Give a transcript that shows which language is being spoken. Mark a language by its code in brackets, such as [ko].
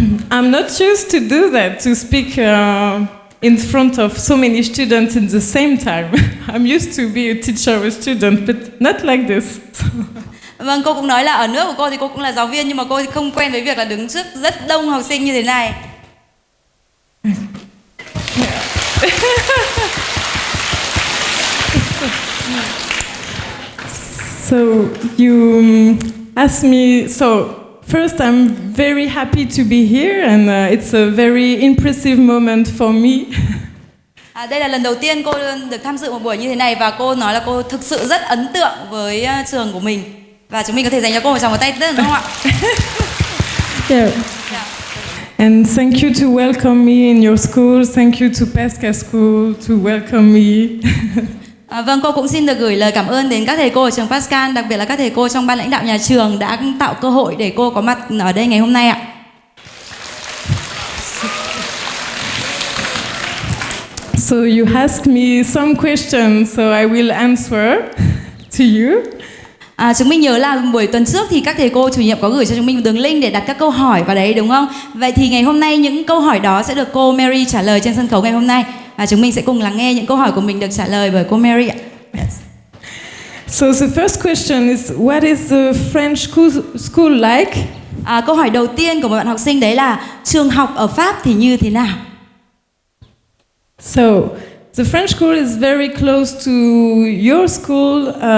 [en] I'm not used to do that, to speak in front of so many students in the same time. I'm used to be a teacher with students, but not like this. [vi] Vâng, cô cũng nói là ở nước của cô thì cô cũng là giáo viên nhưng mà cô không quen với việc là đứng trước rất đông học sinh như thế này. [en] So you asked me, so first I'm very happy to be here and it's a very impressive moment for me. [vi] Đây là lần đầu tiên cô được tham dự một buổi như thế này và cô nói là cô thực sự rất ấn tượng với trường của mình. Và chúng mình có thể dành cho cô một tràng vỗ tay đúng không ạ? [en] Yeah. And thank you to welcome me in your school. Thank you to Pascal School to welcome me. [vi] Vâng, cô cũng xin được gửi lời cảm ơn đến các thầy cô ở trường Pascal, đặc biệt là các thầy cô trong ban lãnh đạo nhà trường đã tạo cơ hội để cô có mặt ở đây ngày hôm nay ạ. [en] So you asked me some questions, so I will answer to you. [vi] Chúng mình nhớ là buổi tuần trước thì các thầy cô chủ nhiệm có gửi cho chúng mình một đường link để đặt các câu hỏi vào đấy đúng không? Vậy thì ngày hôm nay những câu hỏi đó sẽ được cô Marie trả lời trên sân khấu ngày hôm nay. Và chúng mình sẽ cùng lắng nghe những câu hỏi của mình được trả lời bởi cô Marie ạ. [en] Yes. So the first question is, what is the French school like? [vi] Câu hỏi đầu tiên của một bạn học sinh đấy là trường học ở Pháp thì như thế nào? [en] So The French school is very close to your school.